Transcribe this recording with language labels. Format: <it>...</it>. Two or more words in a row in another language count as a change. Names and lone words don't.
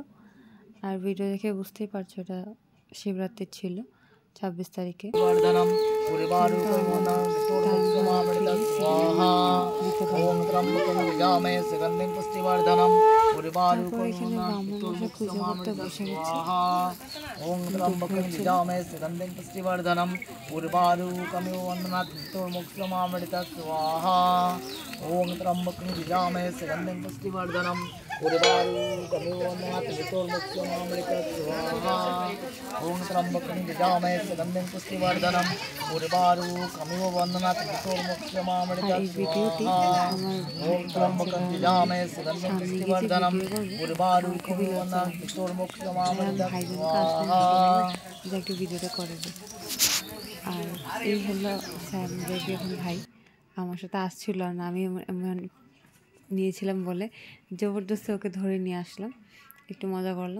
<bn>আর ভিডিও দেখে বুঝতেই পারছো এটা শিবরাত্রি ছিল 26 তারিখে, কিন্তু আমার টাইম হয়ে ওঠেনি দিতে পারিনি। তারপর এখানে ব্রাহ্মণ মশাই পুজো করতে বসে গেছে, দুপুর ছিল।</bn> <sa>ओम त्र्यंबकं यजामहे सुगन्धिं पुष्टिवर्धनम् उर्वारुकमिव वन्दनात् मृत्योर्मुक्षमामृतं स्वाहा ओम त्र्यंबकं यजामहे सुगन्धिं पुष्टिवर्धनम् उर्वारुकमिव वन्दनात्</sa> <bn>আর</bn> <sa>मृत्योर्मुक्षमामृतं</sa> <bn>এই ভিডিওটি</bn> <sa>स्वाहा</sa> <bn>আমার</bn> <sa>ओम</sa> <bn>ভাইয়ের</bn> <sa>त्र्यंबकं</sa> <bn>বাচ্চারা</bn> <sa>यजामहे सुगन्धिं</sa> <bn>সামনে গিয়ে যে</bn> <sa>पुष्टिवर्धनम्</sa> <bn>ভিডিও করবে আমার খুবই</bn> <sa>उर्वारुकमिव</sa> <bn>লজ্জা</bn> <sa>वन्दनात्</sa> <bn>লাগে। তাই আমি</bn> <sa>मृत्योर्मुक्षमामृतं</sa> <bn>ভাইজানকে আসলাম</bn> <sa>स्वाहा</sa> <bn>ডেকে বললাম যে একটু ভিডিওটা করে দে। আর এই হলো স্যাম বেবি, এখন ভাই আমার সাথে আসছিল না, আমি নিয়েছিলাম বলে জবরদস্তি ওকে ধরে নিয়ে আসলাম, একটু মজা করলাম।</bn>